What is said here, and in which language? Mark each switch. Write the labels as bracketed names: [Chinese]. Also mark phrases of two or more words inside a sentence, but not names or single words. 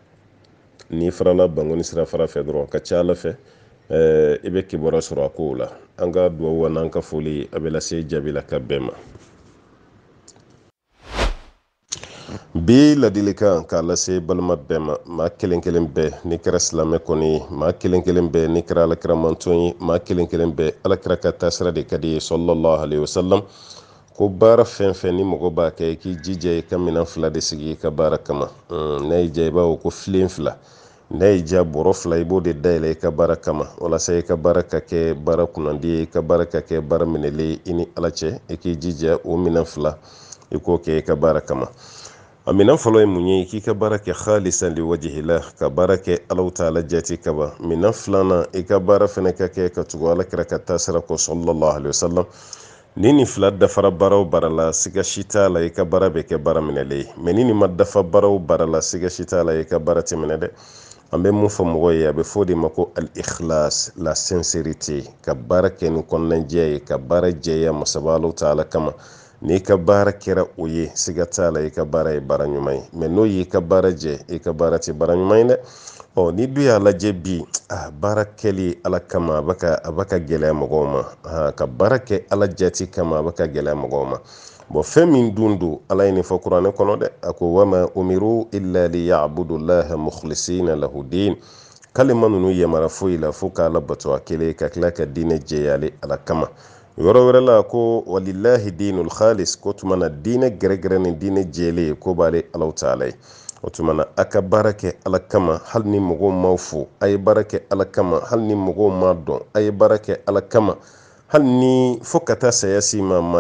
[Bambara] n'i farala bangɔni sirafara fɛ dɔrɔn ka ca ala fɛ i bɛ kibaruya sɔrɔ a kow la an ka dugawu wa n'an ka foli a bɛ lase Jabila ka bɛɛ ma bi ladilikan k'a lase balima bɛɛ ma maa kelen kelen bɛɛ ni kɛra silamɛ kɔni ye maa kelen kelen bɛɛ ni kɛra alakira manton ye maa kelen kelen bɛɛ alakira ka taasira de ka di ye [Arabic] صلى الله عليه وسلم [Bambara] ko baara fɛn fɛn ni mɔgɔ b'a kɛ i k'i jija i ka minɛn fila de sigi i ka baara kama n'a y'i diya i b'a fɔ ko filen fila n'a y'i diya bɔrɔ fila i b'o de dayɛlɛ i ka baara kama walasa i ka baara ka kɛ baara kunnandi ye i ka baara ka kɛ baara minɛlen i ni ala cɛ i k'i jija o minɛn fila i k'o kɛ i ka baara kama a minɛn fɔlɔ ye mun ye k'i ka baara kɛ [Arabic] خالصا لوجه الله [Bambara] ka baara kɛ [Arabic] الله تعالى [Bambara] jati kaba minɛn filanan i ka baara fɛnɛ ka kɛ ka tugu alakira ka taasira kɔ [Arabic] صلى الله عليه وسلم [Bambara] ni nin fila dafara baara o baara la siga si t'a la i ka baara bɛ kɛ baara minɛlen ye mais ni nin ma dafa baara o baara la siga si t'a la i ka baara tɛ minɛ dɛ an bɛ mun fɔ mɔgɔ ye a bɛ fɔ de ma ko al-ikhlas [French] la sincérité [Bambara] ka baara kɛ ni kɔnɔnajɛya ye ka baara jɛya masaba [Arabic] الله تعالى [Bambara] kama n'i ka baara kɛra o ye siga t'a la i ka baara ye baara ɲuman ye mais n'o y'i ka baara jɛ i ka baara tɛ baara ɲuman ye dɛ ni dun y'a lajɛ bi baara kɛli ala kama a bɛ ka gɛlɛya mɔgɔw ma ka baara kɛ ala jati kama a bɛ ka gɛlɛya mɔgɔw ma fɛn min dun don ala ye nin fɔ kuranɛ kɔnɔ dɛ a ko [Arabic] وما أمروا إلا ليعبدوا الله مخلصين له الدين [Bambara] k'ale ma ninnu yamara foyi la fo k'ala bato a kelen ka tila ka diinɛ jɛyale ala kama yɔrɔ wɛrɛ la ko [Arabic] ولله الدين الخالص [Bambara] ko tuma na diinɛ gɛrɛgɛrɛ ni diinɛ jɛlen ko b'ale [Arabic] الله تعالى [Bambara] ye o tuma na a ka baara kɛ ala kama hali ni mɔgɔw ma fo a ye baara kɛ ala kama hali ni mɔgɔw ma dɔn a ye baara kɛ ala kama hali ni fo ka taa saya si ma maa